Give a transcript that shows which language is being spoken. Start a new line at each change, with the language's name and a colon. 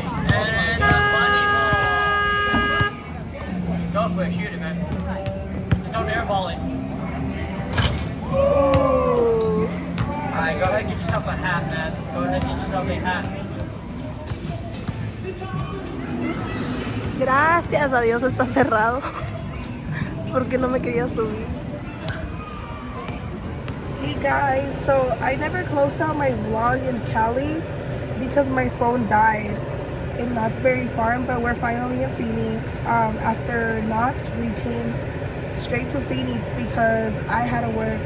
English: And the money ball. Go for it. Shoot it, man. Just don't airball it. Ooh. Alright, go ahead and get yourself a hat, man. Go ahead and get yourself a hat.
Spanish: Gracias a Dios está cerrado. Porque no me quería subir.
English: Hey guys, so I never closed out my vlog in Cali because my phone died in Knott's Berry Farm, but we're finally in Phoenix. After Knott's, we came straight to Phoenix because I had to work.